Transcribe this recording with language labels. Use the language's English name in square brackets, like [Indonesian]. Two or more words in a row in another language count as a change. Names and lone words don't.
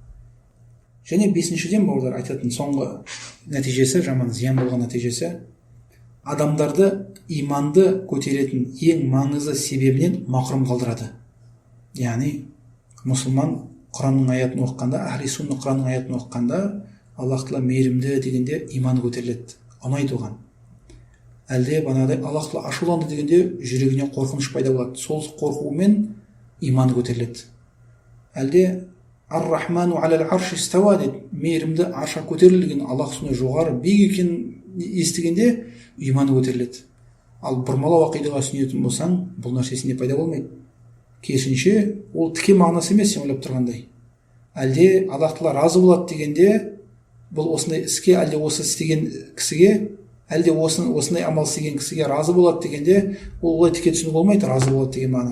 [Kazakh] Және бесіншіден бауырлар айтатын соңғы нәтижесі, жаман зиян болған нәтижесі, адамдарды иманды көтеретін ең маңызды себебінен мақрұм қалдырады. Яғни мұсылман Құранның аятын оқығанда, [Arabic] أهل السنة [Kazakh] Құранның аятын оқығанда, Аллах тағала мейірімді дегенде иманы көтеріледі, ұнайды оған. Әлде бағанағыдай Аллах тағала ашуланды дегенде жүрегіне қорқыныш пайда болады, сол қорқумен иманы көтеріледі. Әлде [Arabic] الرحمن على العرش استوى [Kazakh] дейді, мейірімді аршқа көтерілген, Аллах сондай жоғары биік екенін естігенде иманы көтеріледі. Ал бұрмалау ақидаға сүйенетін болсаң, бұл нәрсесінде пайда болмайды. Керісінше ол тіке мағынасы емес сен ойлап тұрғандай. Әлде Аллах тағала разы болады дегенде бұл осындай іске, әлде осы істеген кісіге, әлде осындай амал істеген кісіге разы болады дегенде ол олай тіке түсіну болмайды, разы болады деген мағына.